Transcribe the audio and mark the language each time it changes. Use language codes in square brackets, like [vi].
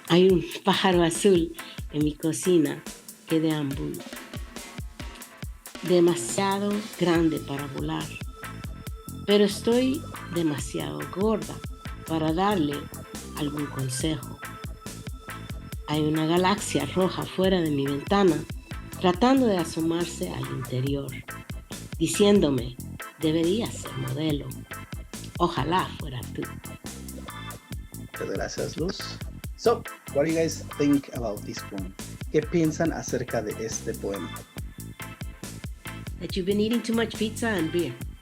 [es] Hay un pájaro azul en mi cocina que deambula, demasiado grande para volar, pero estoy demasiado gorda para darle algún consejo. Hay una galaxia roja fuera de mi ventana tratando de asomarse al interior, diciéndome, deberías ser modelo. Ojalá fuera tú. Muchas gracias, Luz. [en] So, what do you guys think about this poem? [es] ¿Qué piensan acerca de este poema? [en] That you've been eating too much pizza and beer.